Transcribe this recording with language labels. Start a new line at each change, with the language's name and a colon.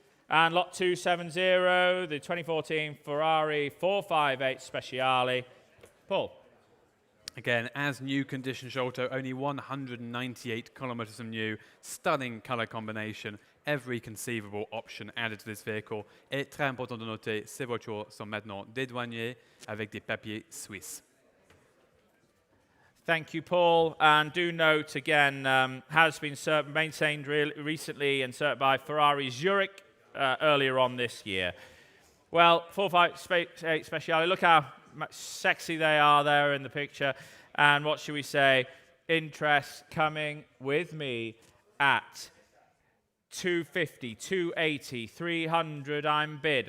English: And lot 270, the 2014 Ferrari 458 Speciale. Paul. Again, as new condition, Sholto, only 198 kilometers of new, stunning color combination, every conceivable option added to this vehicle.
French: Et très important de noter, ces voitures sont maintenant dédouanées avec des papiers suisses.
English: Thank you, Paul. And do note again, has been maintained recently and certified by Ferrari Zurich earlier on this year. Well, 458 Speciale, look how sexy they are there in the picture. And what should we say? Interest coming with me at 250, 280, 300, I'm bid.